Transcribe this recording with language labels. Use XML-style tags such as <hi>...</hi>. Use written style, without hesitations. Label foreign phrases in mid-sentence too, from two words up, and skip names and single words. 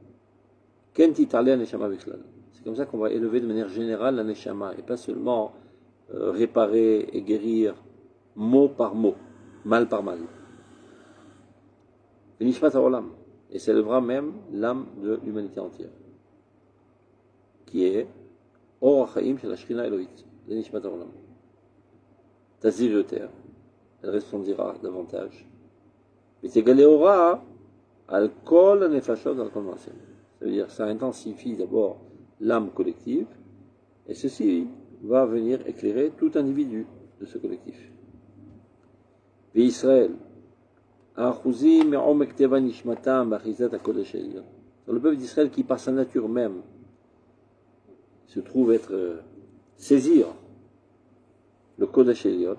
<fr>C'est comme ça qu'on va élever de manière générale la neshama, et pas seulement réparer et guérir mot par mot, mal par mal. Et ça élèvera même l'âme de l'humanité entière, qui est</fr> <he>אור החיים של השכינה אלוהית,</he> <fr>le</fr> <he>נשמת העולם. תזהיר יותר,</he> <fr>elle resplendira davantage.</fr> <he>ותגלה אורה על כל הנפשות על כל מעשה.</he> <fr>Ça veut dire que ça intensifie d'abord l'âme collective, et ceci va venir éclairer tout individu de ce collectif. Et Israël, le peuple d'Israël qui par sa nature même se trouve saisir le</fr> <he>קודש עליון.</he>